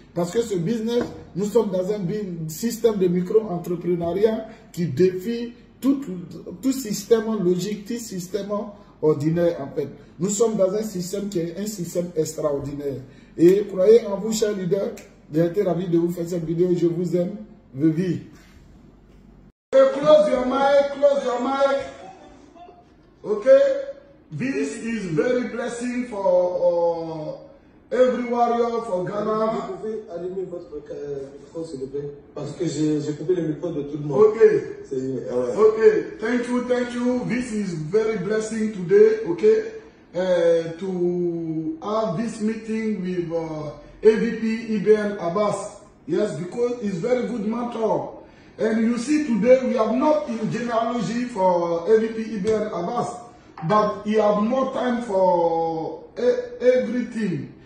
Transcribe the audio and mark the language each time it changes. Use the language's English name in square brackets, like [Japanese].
[French] Parce que ce business, nous sommes dans un système de micro-entrepreneuriat qui défie tout système logique, tout système ordinaire en fait. Nous sommes dans un système qui est un système extraordinaire. Et croyez en vous, chers leaders, j'ai été ravi de vous faire cette vidéo. Je vous aime. Vivi. [English] Close your mic, close your mic. Okay, this is very blessing for every warrior for Ghana. [French] Vous pouvez allumer votre micro s'il vous plaît, parce que j'ai coupé le micro de tout le monde. [English] Okay, okay, thank you. This is very blessing today. Okay, to have this meeting with AVP Ibn Abbas. Yes, because he's very good mentor. And you see today we are not in genealogy for AVP Ibn Abbas, but he have more time for everything.